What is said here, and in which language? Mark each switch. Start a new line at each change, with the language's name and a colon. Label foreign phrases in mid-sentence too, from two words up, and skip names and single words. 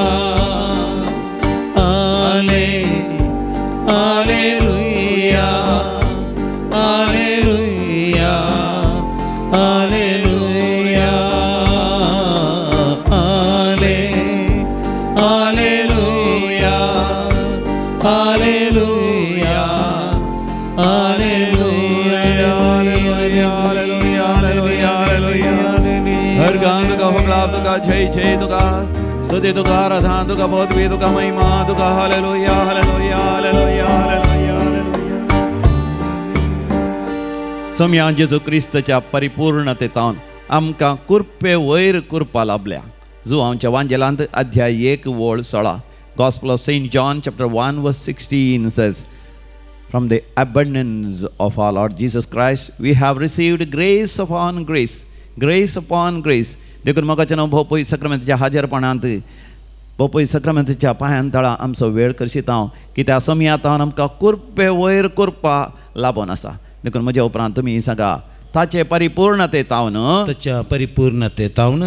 Konkani: आले हालेलुया हालेलुया हालेलुया. आले हालेलुया हालेलुया हालेलुया. हर गान तुका हुकला तुका जय जय तुका स्तुती तुका आराधना तुका पदवी तुका महिमा तुका. हालेलुया हालेलुया हालेलुया हालेलुया हालेलुया. सम्या जेजू क्रिस्तच्या परिपूर्णतेतान आमकां कृपे वयर कृपा लाभल्या. जो आमच्या वांजेलांत अध्याय 1 वोळ 16.
English: Gospel of St. John chapter 1 verse 16 says, from the abundance of our Lord Jesus Christ we have received grace upon grace, grace upon grace.
Konkani: देखून मोगाच्या भोवपळी सक्रामेंताच्या हाजीरपणांत भोवपळी सक्रामेंताच्या पांयां तळा आमचो वेळ करशीत हांव. कित्याक समियातान आमकां कृपे वयर कृपा लाभून आसा. देखून म्हज्या उपरांत तुमी सांगा ताचे परिपूर्णते तावन ताच्या परिपूर्णतेतावन